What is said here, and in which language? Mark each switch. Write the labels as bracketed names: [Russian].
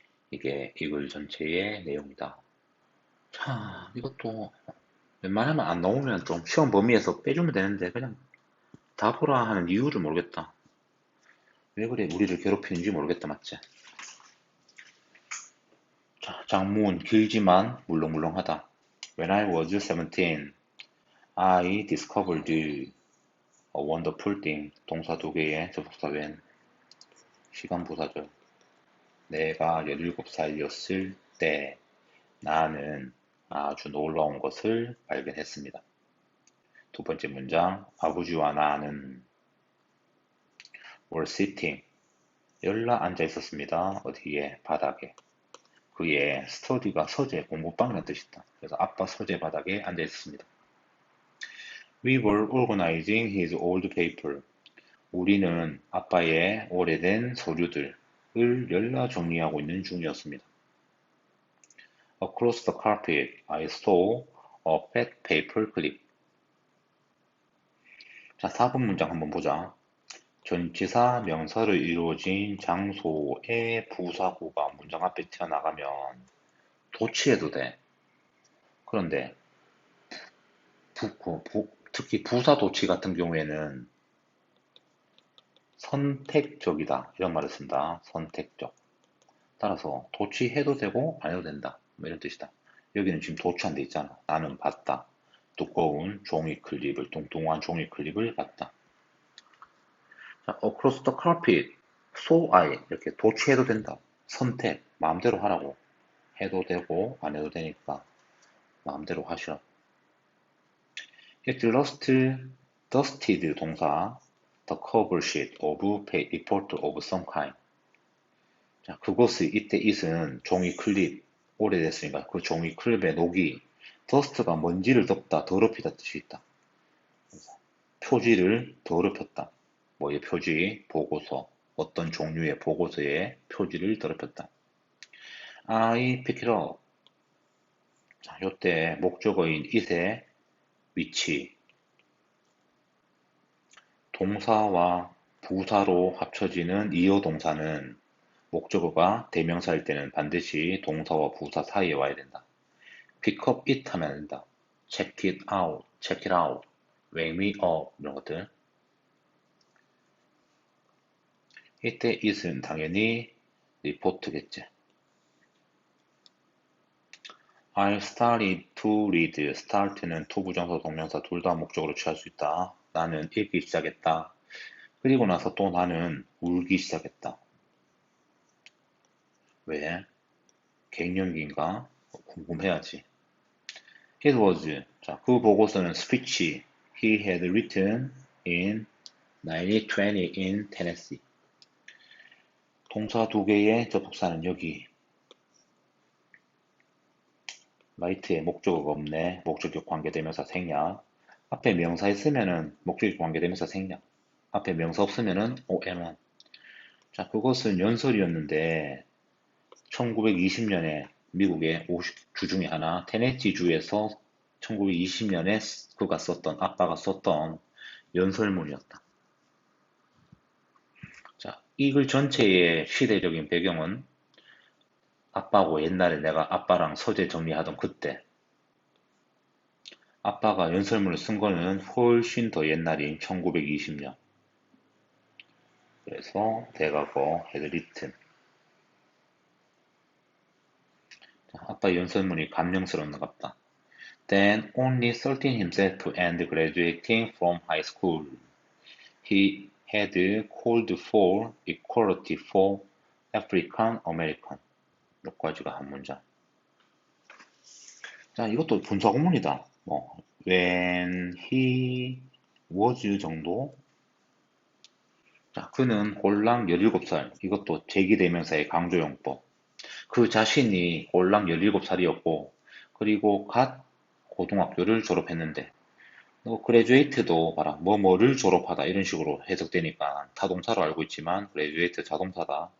[Korean] 이게 이 글 전체의 내용이다. 자, 이것도 웬만하면 안 나오면 좀 시험 범위에서 빼주면 되는데 그냥 다 보라 하는 이유를 모르겠다. 왜 그래 우리를 괴롭히는지 모르겠다, 맞지? 자, 장문 길지만 물렁물렁하다. [English] When I was 17, I discovered a wonderful thing. [Korean] 동사 2개의 접속사 when. 시간 부사절. 내가 17살이었을 때 나는 아주 놀라운 것을 발견했습니다. 두 번째 문장, 아버지와 나는 [English] were sitting, [Korean] 열라 앉아 있었습니다. 어디에? 바닥에. 그의 스터디가 서재, 공부방이라는 뜻이다. 그래서 아빠 서재 바닥에 앉아 있었습니다. [English] We were organizing his old paper. [Korean] 우리는 아빠의 오래된 서류들을 열라 정리하고 있는 중이었습니다. [English] Across the carpet, I saw a fat paper clip. [Korean] 자, 4번 문장 한번 보자. 전치사 명사로 이루어진 장소의 부사구가 문장 앞에 튀어나가면 도치해도 돼. 그런데 특히 부사 도치 같은 경우에는 선택적이다 이런 말을 쓴다. 선택적. 따라서 도치해도 되고 안 해도 된다. 뭐 이런 뜻이다. 여기는 지금 도치 안 돼 있잖아. 나는 봤다. 두꺼운 종이 클립을, 뚱뚱한 종이 클립을 갖다. 자, [English] across the carpet. So I. [Korean] 이렇게 도취해도 된다. 선택. 마음대로 하라고. 해도 되고, 안 해도 되니까. 마음대로 하시라. [English] It dusted [Korean] 동사. [English] The cover sheet of report of some kind. [Korean] 자, 그것이, 이때 it은 종이 클립. 오래됐으니까 그 종이 클립의 녹이 dust가 먼지를 덮다, 더럽히다 뜻이 있다. 표지를 더럽혔다. 뭐의 표지? 보고서. 어떤 종류의 보고서의 표지를 더럽혔다. [English] I pick it up. [Korean] 자, 요때 목적어인 it의 위치. 동사와 부사로 합쳐지는 이어 동사는 목적어가 대명사일 때는 반드시 동사와 부사 사이에 와야 된다. pick up it 하면 안 된다. check it out, check it out, wake me up 이런 것들. 이때 it은 당연히 리포트겠지. [English] I started to read. [Korean] start는 to 부정사 동명사 둘 다 목적으로 취할 수 있다. 나는 읽기 시작했다. 그리고 나서 또 나는 울기 시작했다. 왜? 갱년기인가? 궁금해야지. [English] It was. [Korean] 자, 그 보고서는 [English] speech he had written in 1920 in Tennessee. [Korean] 동사 두 개의 접속사는 여기. right에 목적어가 없네. 목적격 관계대명사 생략. 앞에 명사 있으면은 목적격 관계대명사 생략. 앞에 명사 없으면은 OM은. 자, 그것은 연설이었는데 1920년에 미국의 50주 중에 하나 테네시주에서 1920년에 그가 썼던 아빠가 썼던 연설문이었다. 자, 이 글 전체의 시대적인 배경은 아빠고 옛날에 내가 아빠랑 서재 정리하던 그때 아빠가 연설문을 쓴 거는 훨씬 더 옛날인 1920년. 그래서 대과거 had written. 아빠 연설문이 감명스러운갑다. [English] Then only 13 himself and graduating from high school, he had called for equality for African American. [Korean] 여기까지가 한 문장. 자, 이것도 분사구문이다. 뭐, when he was 정도. 자, 그는 홀랑 17살. 이것도 제기대명사의 강조용법. 그 자신이 홀랑 17살이었고, 그리고 갓 고등학교를 졸업했는데, 그레듀에이트도 봐라. 뭐뭐를 졸업하다 이런 식으로 해석되니까 타동사로 알고 있지만 그레듀에이트 자동사다.